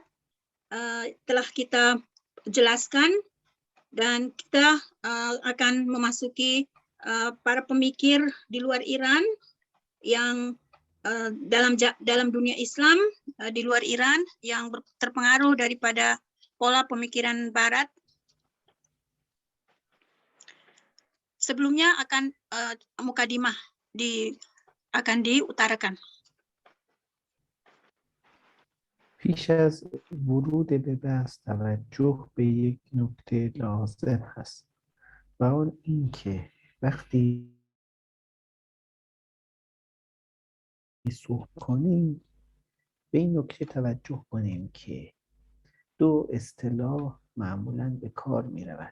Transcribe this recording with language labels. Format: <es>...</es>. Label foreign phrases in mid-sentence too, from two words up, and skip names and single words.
<id>Telah kita jelaskan dan kita akan memasuki para pemikir di luar Iran yang dalam dunia Islam di luar Iran yang terpengaruh daripada pola pemikiran Barat. Sebelumnya akan mukadimah akan diutarakan.</id> <fa>پیش از ورود به بحث توجه به یک نکته لازم هست و آن این که وقتی صحبت کنیم به این نکته توجه کنیم که دو اصطلاح معمولاً به کار می رود.</fa>